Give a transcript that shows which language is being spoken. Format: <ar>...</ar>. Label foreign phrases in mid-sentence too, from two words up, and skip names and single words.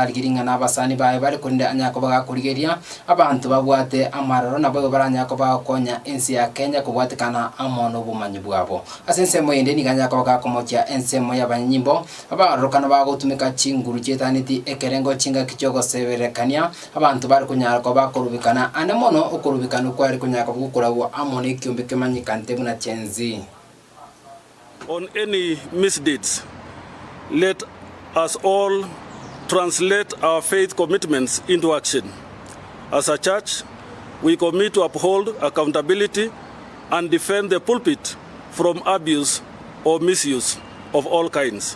<guz>aligiringa nabasani bae bari kunde anya koboga kurigeria abantu babwate amararo nabo baranya koboga konya insi ya Kenya kubwate kana amono bumanyi bwabo asense moyende ninganya koboga komokia ense moya banyimbo abarokana bagotumika chinguru chetaniti ekerengo chinga kichogo severekania abantu bari kunyara koboga kurubikana anemono ukurubikana ko ari kunyara koboga kurawo amone kiumbe kemanyikante buna chenzi.</guz> <en>On any misdeeds, let us all translate our faith commitments into action. As a church, we commit to uphold accountability and defend the pulpit from abuse or misuse of all kinds.</en>